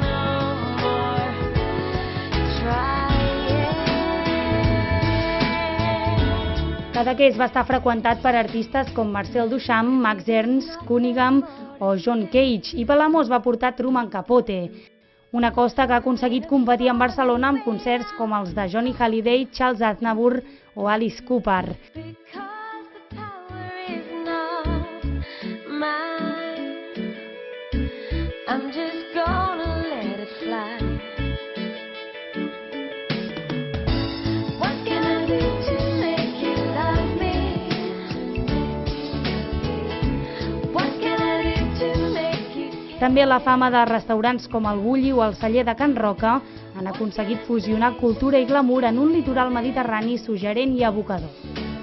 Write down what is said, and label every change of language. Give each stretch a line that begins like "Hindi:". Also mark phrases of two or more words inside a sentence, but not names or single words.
Catalan: Cadaqués va estar freqüentat per artistes com Marcel Duchamp, Max Ernst, Cunningham o John Cage, i Palamós va portar Truman Capote, una costa que ha aconseguit competir amb Barcelona amb concerts com els de Johnny Hallyday, Charles Aznavour o Alice Cooper.
English: I'm just gonna let it fly. What can I do to make you love me? What can I do to make you care?
Catalan: També la fama de restaurants com el Bulli o el Celler de Can Roca han aconseguit fusionar cultura i glamour en un litoral mediterrani suggerent i evocador.